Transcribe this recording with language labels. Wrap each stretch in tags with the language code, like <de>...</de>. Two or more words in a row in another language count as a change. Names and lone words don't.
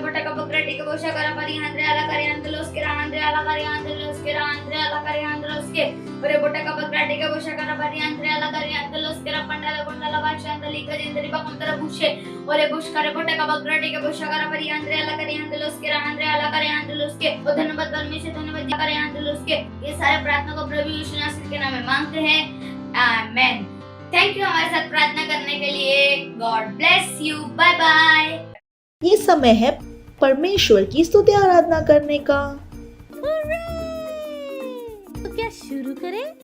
<hi>Botaka Gratica, Bushagara, Andrea Lacariandolus, Andrea Lacariandolus, Andrea Lacariandros, Ore Botaka Gratica, Bushagara, Andrea Lacariandolus, Pandala Bundala Vachanda, Lika Gentariba Contara Bushe, Ore Bushkare Botaka Gratica, Bushagara, Andrea Lacariandolus, Andrea Lacariandolus, Odanavat Permission, Donava Cariandolus, ये सारे प्रार्थना को प्रभु यीशु मसीह के नाम में मांगते हैं, आमेन।</hi> <en>thank you</en> <hi>हमारे साथ प्रार्थना करने के लिए।</hi> <en>God bless you, bye bye.</en> <hi>ये समय है परमेश्वर की स्तुति आराधना करने का। तो क्या शुरू करें?</hi>